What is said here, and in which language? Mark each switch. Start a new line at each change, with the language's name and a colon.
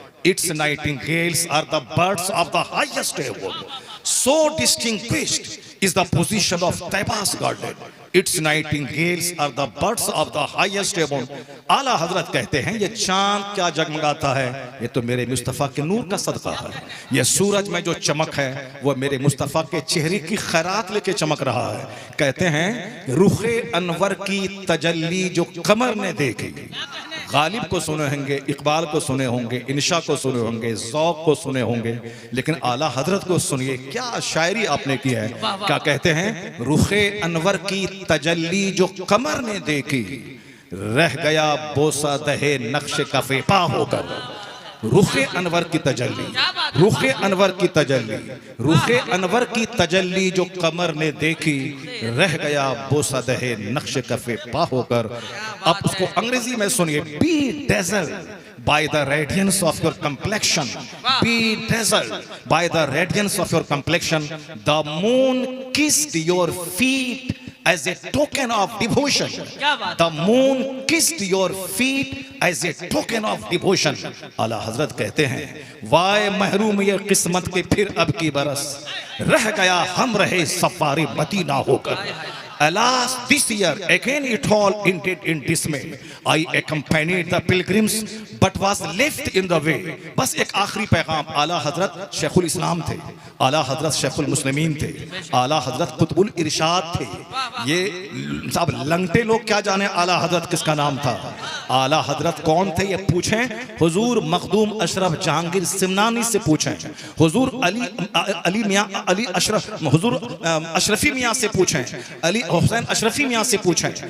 English: Its nightingales are the birds of the highest heaven. So distinguished is the position of Taiba's garden. Its nightingales are the birds of the highest heaven।
Hindi: आला हजरत कहते हैं ये चांद क्या जगमगाता है, ये तो मेरे मुस्तफ़ा के नूर का सदका है। ये सूरज में जो चमक है वो मेरे मुस्तफ़ा के चेहरे की खैरात लेके चमक रहा है। कहते हैं रुखे अनवर की तजल्ली जो कमर ने देखी। गालिब को सुने होंगे, इकबाल को सुने होंगे, इंशा को सुने होंगे, ज़ौक़ को सुने होंगे, लेकिन आला हजरत को सुनिए क्या शायरी आपने की है। क्या कहते हैं, रुखे अनवर की तजल्ली जो कमर ने देखी, रह गया बोसा दहे नक्श कफे पा होकर। रुखे अनवर की तजल्ली, रुखे अनवर की तजल्ली, रुखे अनवर की तजल्ली जो कमर ने देखी, रह गया बोसा दहे नक्श कफे पा होकर। अब उसको अंग्रेजी में सुनिए।
English: Be dazzled by the radiance of your complexion, be dazzled by the radiance of your complexion, the moon kissed your feet as a token of devotion। The moon kissed your feet as a token of devotion।
Hindi: आला हजरत कहते हैं वाय महरूम ये किस्मत के फिर अब की बरस, रह गया हम रहे सफारी मदीना होकर।
English: Alas, this year again it all ended in dismay। I accompanied the pilgrims but was left in the way।
Hindi: बस एक आखिरी पैगाम। आला हजरत शेखुल इस्लाम थे, आला हजरत शेखुल मुस्लिमीन थे, आला हजरत कुतुबुल इरशाद थे। ये सब लंगटे लोग क्या जाने आला हजरत किसका नाम था। आला हजरत कौन थे ये पूछें हुजूर मखदूम अशरफ जहांगीर सिमनानी से पूछें, हुजूर अली मियां अली अशरफ, हुजूर अशरफी मियां से पूछें, अली हुसैन अशरफी मियां से पूछें।